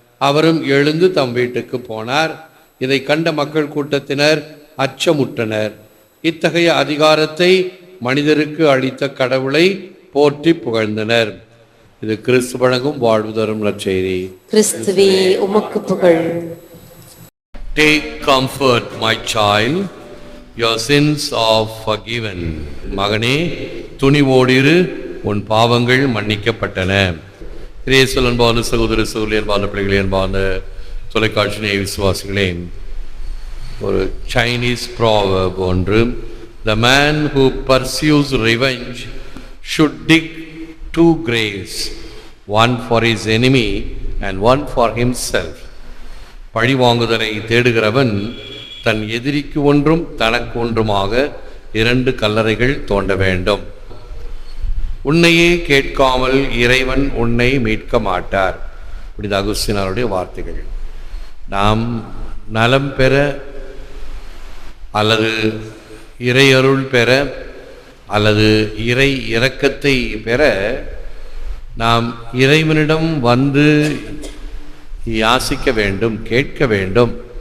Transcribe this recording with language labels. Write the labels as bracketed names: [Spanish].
[Tamil] அவரும் எழுந்து தம் வீட்டுக்கு போனார். இதை கண்ட மக்கள் கூட்டத்தினர் அச்சமுற்றனர். இத்தகைய அதிகாரத்தை மனிதருக்கு அளித்த கடவுளை போற்றி புகழ்ந்தனர். இது கிறிஸ்து வழங்கும் வாழ்வு தரும் நற்செய்தி. கிறிஸ்துவே உமக்கு புகழ். [English] Take comfort, my child, your sins are forgiven. [Tamil] மகனே துணிவோடிரு, உன் பாவங்கள் மன்னிக்கப்பட்டன. இயேசுவில் அன்பான சகோதர சகோதரி, அன்பான பிள்ளைகளே, அன்பான தொலைக்காட்சி நேய விசுவாசிகளே, ஒரு சைனீஸ் ப்ராவர்ப் ஒன்று, [English] the man who pursues revenge should dig 2 graves, one for his enemy and one for himself. [Tamil] பழிவாங்குதலை தேடுகிறவன் தன் எதிரிக்கு ஒன்றும் தனக்கு ஒன்றுமாக 2 கல்லறைகள் தோண்ட வேண்டும். உன்னையே கேட்காமல் இறைவன் உன்னை மீட்க மாட்டார். புனித அகுஸ்தீனாருடைய வார்த்தைகள். நாம் நலம் பெற அல்லது இறையருள் பெற அல்லது இறை இரக்கத்தை பெற நாம் இறைவனிடம் வந்து யாசிக்க வேண்டும், கேட்க வேண்டும்.